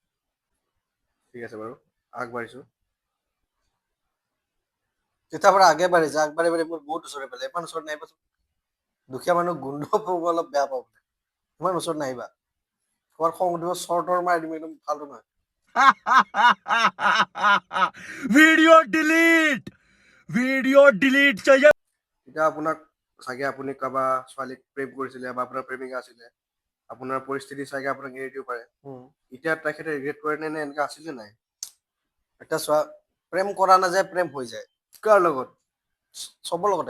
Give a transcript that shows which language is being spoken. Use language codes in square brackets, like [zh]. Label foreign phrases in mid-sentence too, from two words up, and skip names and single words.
[as] এণ্টৰ। ঠিক আছে বাৰু আগবাঢ়িছোঁ। তেতিয়াৰ পৰা আগে বাঢ়িছে আগবাঢ়ি বাঢ়ি মোৰ বহুত ওচৰলৈ পালে। ইমান ওচৰত নাহিবাচোন, দুখীয়া মানুহ গোন্ধ পাব অলপ বেয়া পাব। ইমান ওচৰত নাহিবা, তোমাৰ খং উঠিব চৰ্টৰ মাৰি দিম, একদম ফাল্টু নহয়। [hi] वीडियो डिलीट चाहिए। [as] এতিয়া আপোনাক চাগে আপুনি কাৰোবাৰ ছোৱালীক প্ৰেম কৰিছিলে বা আপোনাৰ প্ৰেমিকা আছিলে, আপোনাৰ পৰিস্থিতি চাগে আপোনাক এৰি দিব পাৰে। এতিয়া তেখেতে ৰিগ্ৰেট কৰে নে এনেকুৱা আছিলে নাই? এতিয়া চোৱা, প্ৰেম কৰা নাযায়, প্ৰেম হৈ যায় কাৰ লগত? চবৰ লগতে।